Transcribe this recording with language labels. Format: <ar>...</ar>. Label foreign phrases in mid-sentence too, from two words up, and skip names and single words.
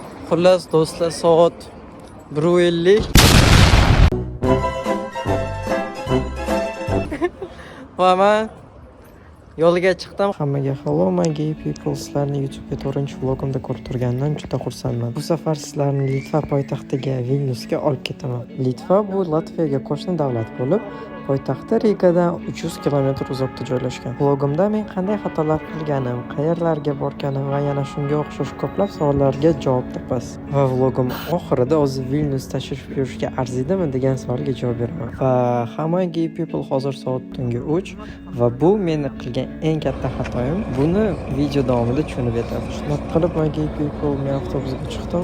<uz>Xullas do'stlar, soat 1:50 va men yo'lga chiqdim. Hammaga</uz> <en>hello my gay people.</en> <uz>Sizlarni YouTube'ga 4-vlogimda ko'rib turganimdan juda xursandman. Bu safar sizlarni Litva poytaxtiga Vilnyusga olib ketaman. Litva bu Latviyaga qo'shni davlat bo'lib, poytaxti Rigadan 300 kilometr uzoqda joylashgan. Vlogimda men qanday xatolar qilganim, qayerlarga borganim va yana shunga o'xshash ko'plab savollarga javob topasiz. Va vlogim oxirida o'zi Vilnyus tashrif buyurishga arziydimi degan savolga javob beraman. Va hamma</uz> <en>gay people</en> <uz>hozir soat tungi 3 va bu meni qilgan eng katta xatoyim. Buni video davomida tushunib yetasiz. Shunaqa qilib</uz> <en>my gay people</en> <uz>men avtobusga chiqdim.</uz>